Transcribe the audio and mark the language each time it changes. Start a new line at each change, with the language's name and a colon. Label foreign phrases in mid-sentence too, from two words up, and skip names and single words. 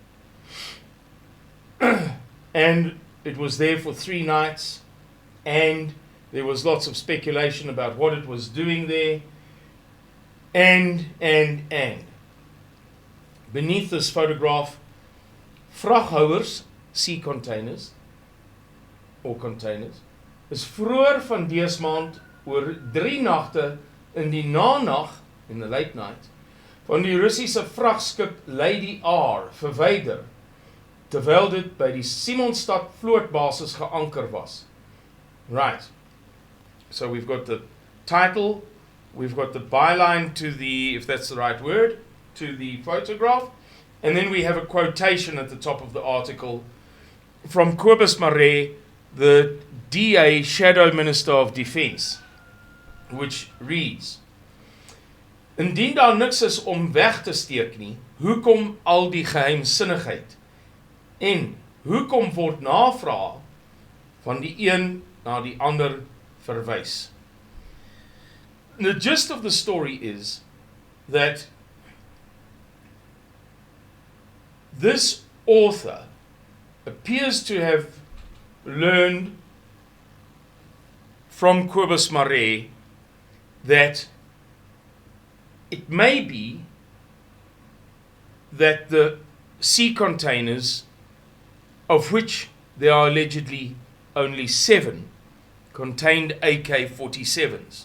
English: And it was there for 3 nights, and there was lots of speculation about what it was doing there. And beneath this photograph, vraghouers, sea containers, or containers,
Afrikaans: is vroeër van dese maand oor 3 nagte in die nanag,
English: in the late night,
Afrikaans: van die Russiese vrachtskip Lady R verwyder, terwyl dit by die Simonstad vlootbasis geanker was.
English: Right. So we've got the title, we've got the byline to the, if that's the right word, to the photograph, and then we have a quotation at the top of the article from Cobus Maree, the DA Shadow Minister of Defence, which reads:
Afrikaans: Indien daar niks is om weg te steek nie, hoekom al die geheimsinnigheid? En hoekom word navraag van die een na die ander verwys?
English: The gist of the story is that this author appears to have learned from Cobus Maree that it may be that the sea containers, of which there are allegedly only 7, contained AK-47s.